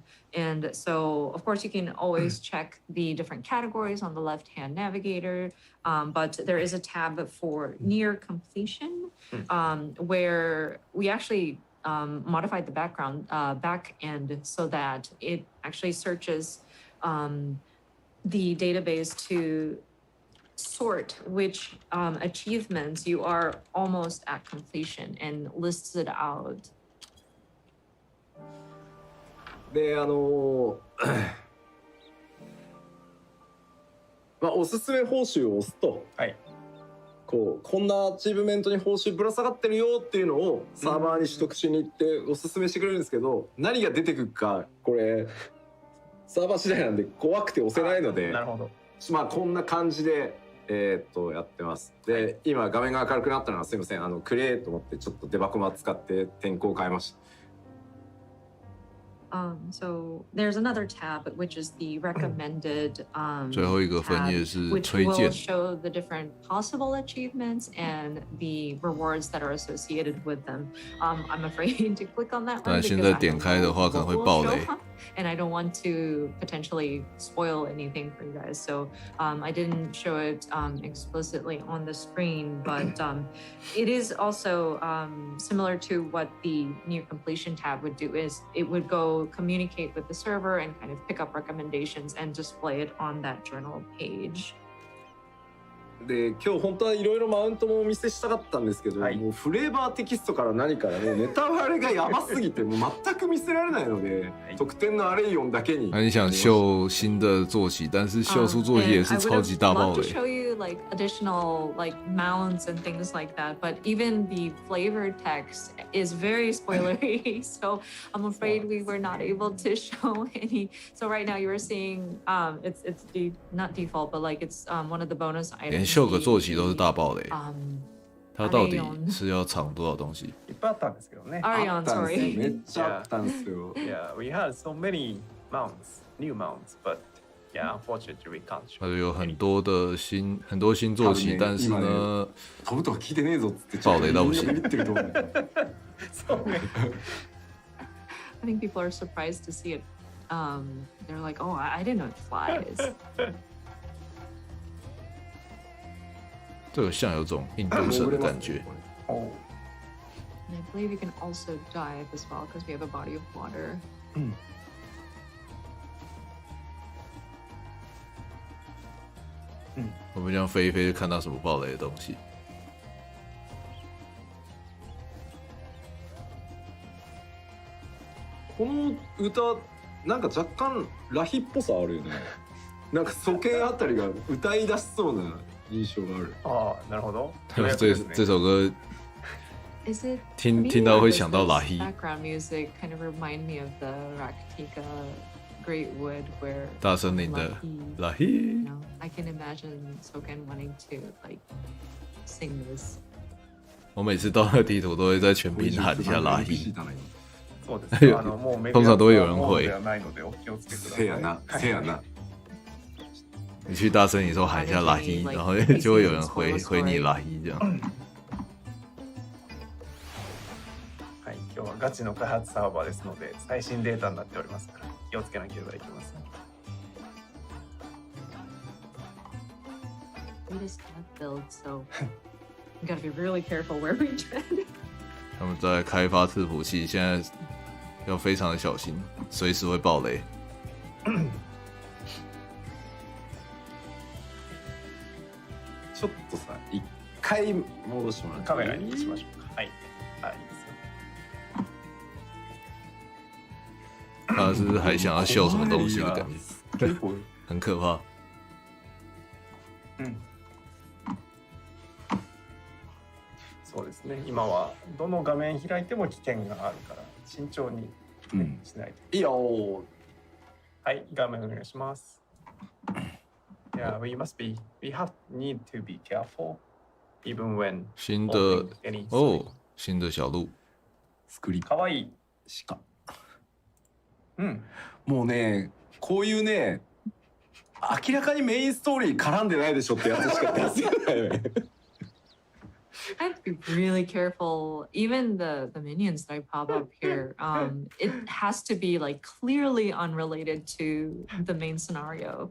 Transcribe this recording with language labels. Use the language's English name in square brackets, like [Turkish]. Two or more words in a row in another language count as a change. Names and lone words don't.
[English] And so, of course, you can always check the different categories on the left-hand navigator, but there is a tab for near completion, where we actually modified the back end so that it actually searches the database to sort which achievements you are almost at completion and lists it out. [Japanese] でおすすめ報酬を押すと、こんなアチーブメントに報酬ぶら下がってるよっていうのをサーバーに取得しに行っておすすめしてくれるんですけど、何が出てくるかこれサーバー次第なんで怖くて押せないので、なるほど。こんな感じでやってます。で、今画面が明るくなったのはすいません、クレーと思ってちょっとデバコマ使って天候を変えました。 [English] So there's another tab which is the recommended [Chinese] 最后一个分页是 [English] which [Chinese] 推 [English] will [Chinese] 荐。 [English] show the different possible achievements and the rewards that are associated with them. I'm afraid to click on that one [Chinese] 但 [English] because [Chinese] 现在点开的话可能会爆雷。 [English] and I don't want to potentially spoil anything for you guys. So I didn't show it explicitly on the screen, but it is also similar to what the near completion tab would do. Is it would go communicate with the server and kind of pick up recommendations and display it on that journal page. [Japanese] で今日本当はいろいろマウントもお見せしたかったんですけど、もうフレーバーテキストから何からねネタバレがやばすぎてもう全く見せられないので、特典のアレイオンだけに。 [Chinese] 你想秀新的坐骑，但是秀出坐骑也是超级大爆雷。 [English] show you like additional like mounts and things like that, but even the flavor text is very spoilery. So I'm afraid we were not able to show any. So right now you are seeing it's not default, but like it's one of the bonus items. [Chinese] 连秀个坐骑都是大爆雷。它到底是要藏多少东西？ [Japanese] いっぱいあったんですけどね。 [English] Arion, sorry. [Japanese] めっちゃあったんですよ。 [English] Yeah, we had so many mounts, new mounts, but yeah, unfortunately we can't show. [Chinese] 它有很多新坐骑，但是呢， [Japanese] 飛ぶとか聞いてねえぞっつって [Chinese] 爆雷到不行。 [Japanese] ビビってると思う。そうね。 [English] I think people are surprised to see it. They're like, oh, I didn't know it flies. [Chinese] 这个像有种印度神的感觉。 [English] And I believe you can also dive as well because we have a body of water. [Chinese] 我们这样飞一飞，就看到什么爆雷的东西。 [Japanese] この歌なんか若干ラヒっぽさあるよね。なんか鼠径あたりが歌い出しそうな印象がある。ああ、なるほど。 [Chinese] 这首歌 [English] Is it [Chinese] 听到会想到拉希。 [English] Background music kind of remind me of the Raktika Great Wood where [Chinese] 大森林的拉希。 [English] You know, I can imagine Soken wanting to like sing this. [Chinese] 我每次到那个地图都会在全屏喊一下拉希。 [Japanese] そうですね。もう [Chinese] 通常都会有人回。 [Japanese] せやな、せやな。 [Chinese] 你去大森林的时候喊一下拉希，然后就会有人回你拉希这样。 [Japanese] はい、今日はガチの開発サーバーですので最新データになっておりますから気をつけなければいけません。 [English] We just can't build, so We gotta be really careful where we tread. [Chinese] 他们在开发伺服器，现在要非常的小心，随时会爆雷。 [Japanese] ちょっとさ、一回戻します。カメラにしましょうか。はい。はい、いいですよ。 [Chinese] 他是不是还想要秀什么东西的感觉？很可怕。 [Japanese] そうですね。今はどの画面開いても危険があるから慎重に、しないと。いいよ。はい、画面お願いします。Yeah, [English] we need to be careful, even when [Chinese] 新的哦，新的小路。 [Japanese] かわいい。鹿。もうね、こういうね、明らかにメインストーリー絡んでないでしょってやつしか出せないね。 [English] I have to be really careful. Even the minions that I pop up here, it has to be like clearly unrelated to the main scenario.